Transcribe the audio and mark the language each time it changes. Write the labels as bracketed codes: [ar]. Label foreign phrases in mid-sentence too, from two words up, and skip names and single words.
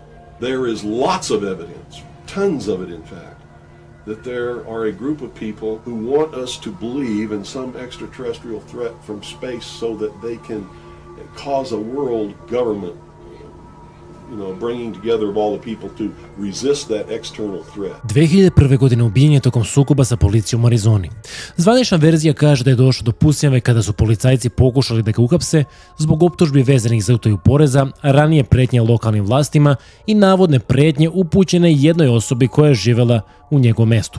[en] There is lots of evidence, tons of it in fact, that there are a group of people who want us to believe in some extraterrestrial threat from space so that they can cause a world government, bringing together of all the people to resist that external threat. [sr] 2001. godine ubijen je tokom sukoba sa policijom u Arizoni. Zvanična verzija kaže da je došlo do pucnjave kada su policajci pokušali da ga uhapse zbog optužbi vezanih za utaju poreza, ranije pretnje lokalnim vlastima i navodne pretnje upućene jednoj osobi koja je živela u njegovom mestu.